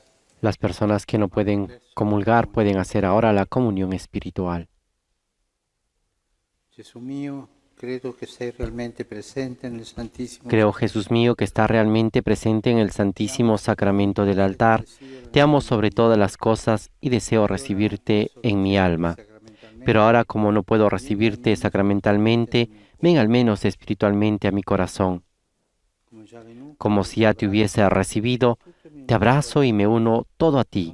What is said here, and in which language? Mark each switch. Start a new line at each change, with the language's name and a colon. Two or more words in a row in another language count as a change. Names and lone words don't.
Spanish: Las personas que no pueden comulgar pueden hacer ahora la comunión espiritual.
Italian: Gesù mio, credo che sei realmente presente nel Santissimo.
Spanish: Creo, Jesús mío, que está realmente presente en el Santísimo Sacramento del altar. Te amo sobre todas las cosas y deseo recibirte en mi alma. Pero ahora, como no puedo recibirte sacramentalmente, ven al menos espiritualmente a mi corazón. Como si ya te hubiese recibido, te abrazo y me uno todo a ti.